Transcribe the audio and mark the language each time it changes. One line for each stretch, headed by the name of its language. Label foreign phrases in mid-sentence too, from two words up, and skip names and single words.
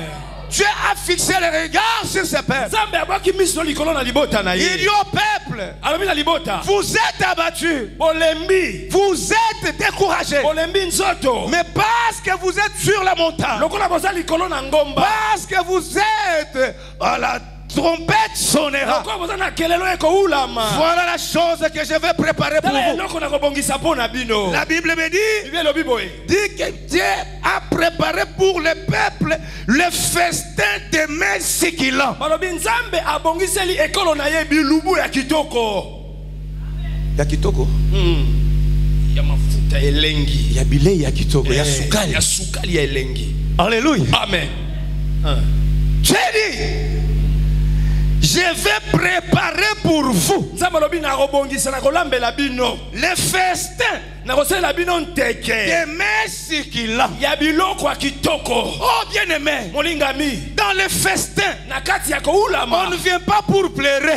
French: Dieu a fixé les regards sur ce peuple. Il dit au peuple, vous êtes abattus, vous êtes découragés, mais parce que vous êtes sur la montagne, parce que vous êtes à la trompette sonnera. Voilà la chose que je vais préparer pour vous. La Bible me dit que Dieu a préparé pour le peuple le festin de mai sikilant.
Lingala: Ya kitoko. Ya bile ya kitoko. Ya sukali. Ya sukali ya elengi.
French: Alléluia. Amen. J'ai dit, je vais préparer pour vous le festin des messes qu'il a. Oh bien-aimé, dans le festin, on ne vient pas pour pleurer.